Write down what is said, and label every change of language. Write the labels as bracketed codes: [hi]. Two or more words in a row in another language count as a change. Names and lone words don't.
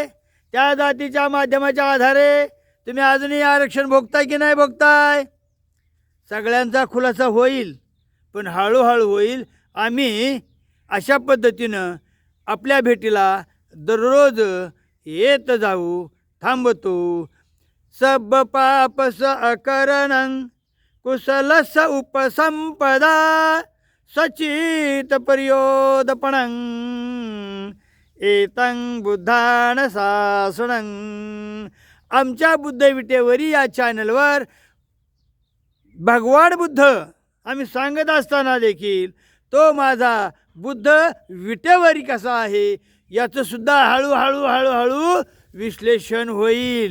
[mr] त्या जातीच्या माध्यमाच्या आधारे तुम्ही अजूनही आरक्षण भोगताय की नाही भोगताय? सगळ्यांचा खुलासा होईल, पण हळूहळू होईल. आम्ही अशा पद्धतीनं आपल्या भेटीला दररोज येत जाऊ, थांबतो. [pi] सब पापस अकरणं कुशलस उपसंपदा सचित पर्योदपणं एतं बुद्धान शासनं. [mr] आमच्या बुद्ध विटेवरी या चॅनलवर भगवान बुद्ध आम्ही सांगत असताना देखील तो माझा बुद्ध विटेवरी कसा आहे याचं सुद्धा हळूहळू हळूहळू विश्लेषण होईल.